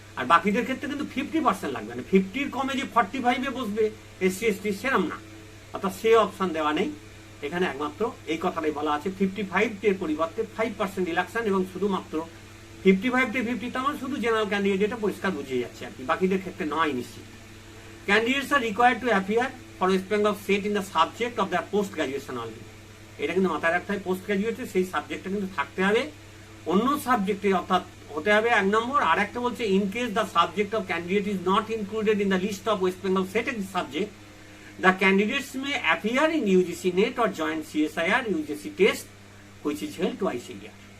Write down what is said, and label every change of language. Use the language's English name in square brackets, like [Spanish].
[Bangla] আর বাকিদের ক্ষেত্রে কিন্তু 50% লাগবে, মানে 50-র কমে যে 45-এ বসবে এসসি এসটি, সেরম না, অর্থাৎ সে অপশন দেওয়া নেই এখানে। একমাত্র এই কথাটাই বলা আছে 55-এর পরিবর্তে 5% রিল্যাক্সন, এবং শুধুমাত্র 55-50, মানে শুধু জেনারেল ক্যান্ডিডেট, এটা পরিষ্কার বুঝিয়ে যাচ্ছে আর কি, বাকিদের ক্ষেত্রে নয় নিশ্চিত। [English] Candidates are required to appear for West Bengal State in the subject of their post graduation only. [Bangla] এটা কিন্তু মাথায় রাখতে হবে, পোস্ট গ্রাজুয়েটে সেই সাবজেক্টটা কিন্তু থাকতে হবে, অন্য সাবজেক্টে অর্থাৎ হতে হবে 1 নম্বর। আর একটা বলছে [English] In case the subject of candidate is not included in the list of West Bengal seated subject, the candidates may appear in UGC NET or joint CSIR UGC test which is held twice a year.